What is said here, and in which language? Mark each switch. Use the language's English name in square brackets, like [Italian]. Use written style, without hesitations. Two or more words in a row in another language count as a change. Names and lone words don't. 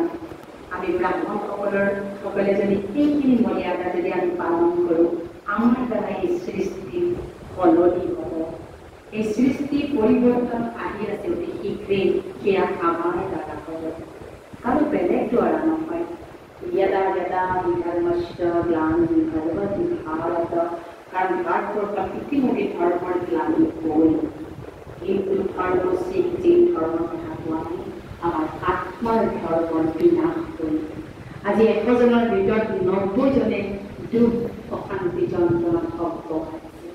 [Assamese] আমি ব্ৰাহ্মণসকলে যদি এইখিনি মৰ্যাদা যদি আমি পালন কৰোঁ, আমাৰ দ্বাৰা এই সৃষ্টি সলনি হ'ব। এই সৃষ্টি পৰিৱৰ্তন আহি আছে অতি শীঘ্ৰেই, সেয়া আমাৰ দ্বাৰা হ'ব, আৰু বেলেগ দ্বাৰা নহয়। [Sanskrit] यदा यदा धर्मश्च ग्लानिर् भवति भारत, [Assamese] कारण ভাৰতবৰ্ষত ইতিমধ্যে ধৰ্মৰ গ্লানি হ'ল, কিন্তু ধৰ্ম যি ধৰ্মৰ কথা কোৱা নাই, আমাৰ আত্মাৰ ধৰ্মৰ বিনাশ হ'ল। আজি 100 জনৰ ভিতৰত 90 জনে দুখ অশান্তি যন্ত্ৰণাত ভক্ত আছে।